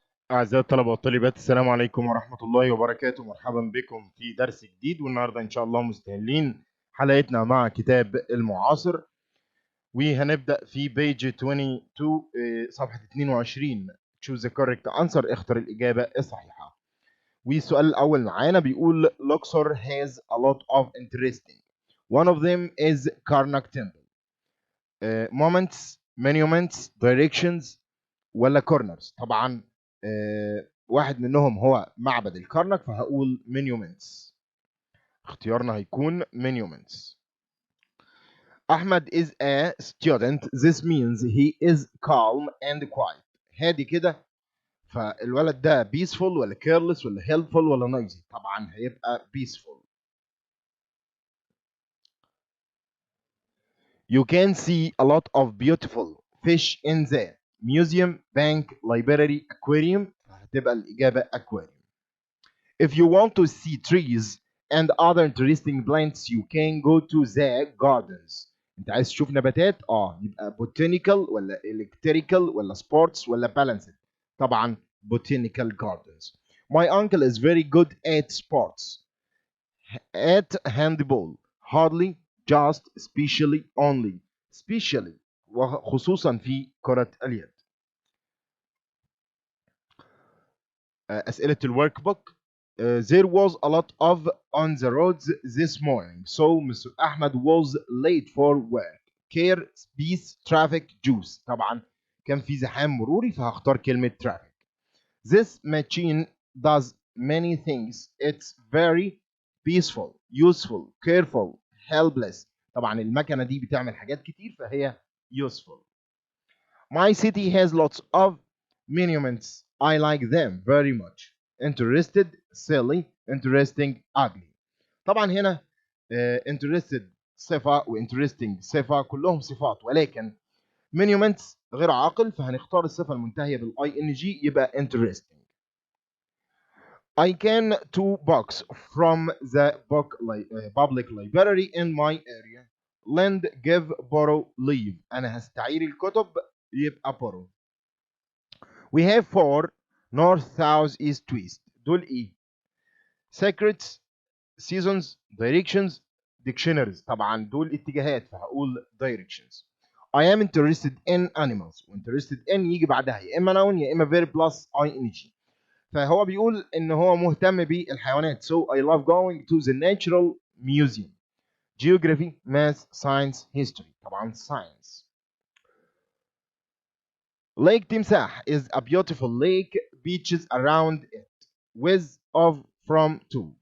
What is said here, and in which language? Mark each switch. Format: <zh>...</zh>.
<ar>أعزائي الطلبة والطالبات، السلام عليكم ورحمة الله وبركاته. مرحبا بكم في درس جديد، والنهاردة إن شاء الله مستهلين حلقتنا مع كتاب المعاصر، وهنبدأ في بيج 22 صفحة 22.</ar> <en>choose the correct answer،</en> <ar>اختر الإجابة الصحيحة. والسؤال الأول معانا بيقول</ar> <en>Luxor has a lot of interesting. One of them is Karnak Temple.</en> <ar>Moments, monuments, directions ولا كورنرز؟ طبعا واحد منهم هو معبد الكرنك، فهقول monuments. اختيارنا هيكون monuments.</ar> <en>Ahmed is a student. This means he is calm and quiet.</en> <ar>هادي كده، فالولد ده peaceful ولا careless ولا helpful ولا noisy؟ طبعا هيبقى peaceful.</ar> <en>You can see a lot of beautiful fish in the museum, bank, library, aquarium.</en> <ar>هتبقى الإجابة aquarium.</ar> <en>If you want to see trees and other interesting plants, you can go to the gardens.</en> <ar>انت عايز تشوف نباتات؟ يبقى botanical ولا electrical ولا sports ولا balanced؟ طبعا botanical gardens.</ar> <en>My uncle is very good at sports. At handball. Hardly, just, especially, only. Especially</en> <ar>وخصوصا في كرة اليد. أسئلة الورك بوك.</ar> <en>There was a lot of on the roads this morning, so Mr. Ahmed was late for work. Care, peace, traffic, juice.</en> <ar>طبعا كان في زحام مروري، فهختار كلمة traffic.</ar> <en>This machine does many things. It's very peaceful, useful, careful, helpless.</en> <ar>طبعا المكنة دي بتعمل حاجات كتير، فهي useful.</ar> <en>My city has lots of monuments. I like them very much. Interested, silly, interesting, ugly.</en> <ar>طبعا هنا interested صفة وinteresting صفة، كلهم صفات، ولكن monuments غير عاقل، فهنختار الصفة المنتهية بالاي ان جي، يبقى interesting.</ar> <en>I can two books from the public library in my area. Lend, give, borrow, leave.</en> <ar>أنا هستعير الكتب، يبقى borrow.</ar> <en>We have four north, south, east, west.</en> <ar>دول ايه؟</ar> <en>secrets, seasons, directions, dictionaries.</en> <ar>طبعا دول اتجاهات، فهقول directions.</ar> <en>I am interested in animals. interested in</en> <ar>يجي بعدها يا اما</ar> <en>noun</en> <ar>يا اما</ar> <en>verb plus ing.</en> <ar>فهو بيقول ان هو مهتم بالحيوانات.</ar> <en>So I love going to the natural museum. Geography, math, science, history.</en> <ar>طبعا science.</ar> <en>Lake Timsah is a beautiful lake, beaches around it, with of from to.</en>